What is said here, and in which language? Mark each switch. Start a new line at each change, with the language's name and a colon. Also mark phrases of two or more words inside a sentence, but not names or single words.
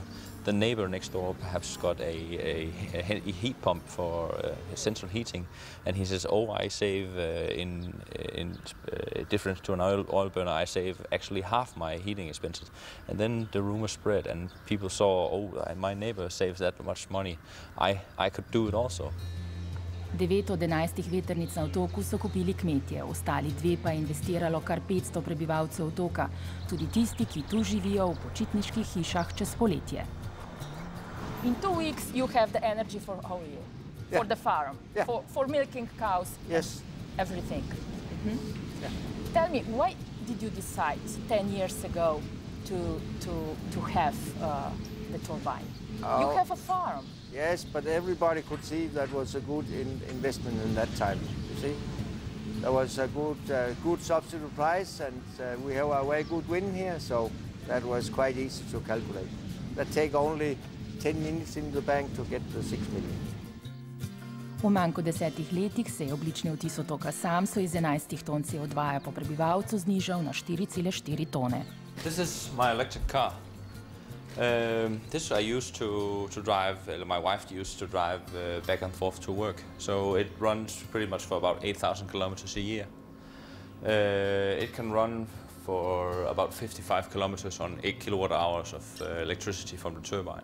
English: The neighbor next door perhaps got a heat pump for central heating, and he says, oh, I save in difference to an oil burner, I save actually half my heating expenses. And then the rumor spread, and people saw, oh, my neighbor saves that much money, I could do it also.
Slovenian: 9 od 11 vetrnic na otoku so kupili kmetje, ostali 2 pa je investiralo kar 500 prebivalcev otoka, tudi tisti, ki tu živijo v počitniških hišah čez poletje.
English: In 2 weeks you have the energy for whole year, for the farm, for milking cows, yes, everything. Tell me, why did you decide 10 years ago to have the turbine? You have a farm. yes, but everybody could see that was a good investment in that time. You see, there was a good subsidy price, and we have a very good wind here, so that was quite easy to calculate. That take only 10 minutes in the bank to get the 6 million.
Slovenian: V manj kot 10 letih se je oblični odtis otoka Samso iz 11 ton CO2 po prebivalcu znižal na 4,4 tone.
English: This is my electric car. This I used to drive, my wife used to drive back and forth to work. So it runs pretty much for about 8,000 kilometers a year. It can run for about 55 kilometers on 8 kilowatt hours of electricity from the turbine.